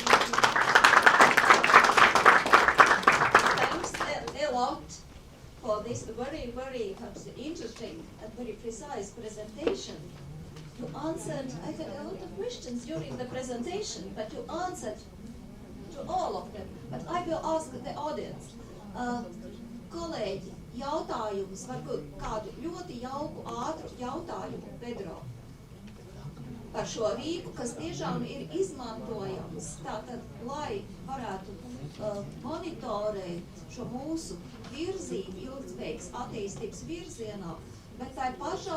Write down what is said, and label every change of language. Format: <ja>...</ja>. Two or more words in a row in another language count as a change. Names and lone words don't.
<en>Thanks a lot for this very, very interesting and very precise presentation. You answered, I had a lot of questions during the presentation, but you answered to all of them. But I will ask the audience.</en> <lv>Kolēģi, jautājums, varbūt kādu ļoti jauku, ātru jautājumu, Pedro, par šo rīku, kas tiešām ir izmantojams, tātad, lai varētu monitorēt šo mūsu virzību ilgtspējīgas attīstības virzienā, bet tai pašā</lv>